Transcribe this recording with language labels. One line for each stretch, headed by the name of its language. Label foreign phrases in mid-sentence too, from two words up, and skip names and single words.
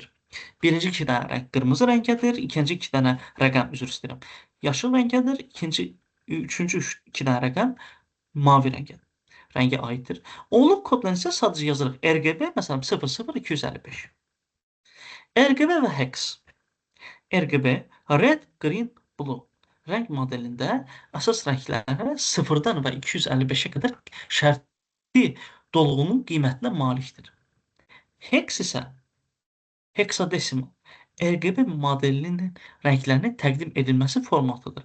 Azerbaijani: Birinci 2 dənə rəng qırmızı rəngədir, ikinci 2 dənə rəqəm, üzr istəyirəm, yaşıl rəngədir, üçüncü 2 dənə rəqəm mavi rəngə aiddir. Onluq kodla isə sadəcə yazırıq RGB, məsələn 00255. RGB və hex. RGB,
English: red, green, blue
Azerbaijani: rəng modelində əsas rənglərə 0-dan və 255-ə qədər şərti dolğunun qiymətinə malikdir. Hex isə hexadesimal, RGB modelinin rənglərinin təqdim edilməsi formatıdır.